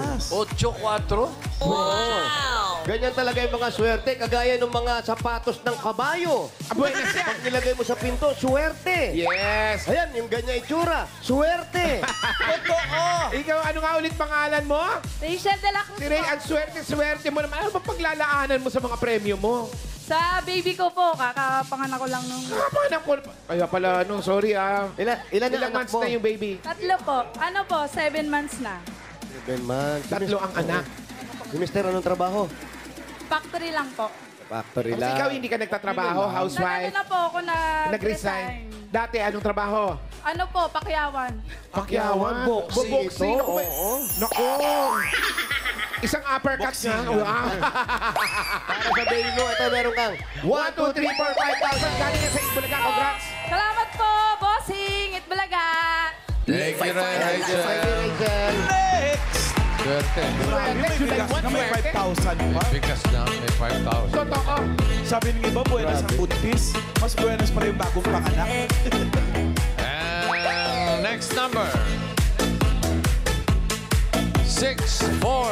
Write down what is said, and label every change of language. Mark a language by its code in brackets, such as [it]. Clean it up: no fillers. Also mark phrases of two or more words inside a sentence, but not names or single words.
[tl] 8-4. Ganyan talaga yung mga swerte. Kagaya ng mga sapatos ng kabayo. Buenas yan. Pag nilagay mo sa pinto, swerte. Yes. Ayan, yung ganyan itsura. Swerte. Ikaw, ano nga ulit pangalan mo? Rachel de la Cruz Si Ray, po. ang swerte mo naman. Ano ba paglalaanan mo sa mga premyo mo? Sa baby ko po, kakapanganak ko lang nung... Anak ko. Ay, pala, no, sorry Ilan Ilang ang anak months mo? na yung baby? 3 po. Ano po, 7 months na. 7 months. 3 ang anak. Si Mister, anong trabaho? Factory lang po. Factory Kasi ikaw hindi ka nagtatrabaho, Nagano housewife, na po ako na... nag-resign. Dati, anong trabaho? Ano po, pakyawan. Pakyawan. Boxing Boxing. ito, Naku, oo. Naku. Isang uppercut nga. Wow. Para sa baby mo, ito meron kang 1, 2, 3, 4, 5,000. Galing yan sa Itbulaga. Congrats. Salamat po, bossing! Itbulaga! [en] Thank you, Rachel. [tl] Rachel. Next! Swerte. Grabe, may bigas na may 5,000 pa. Bigas na, may 5,000. Totoo. Sabi ng iba, buenas ang buntis. Mas buenas pa rin yung bagong panganak. [en] And next number. 647.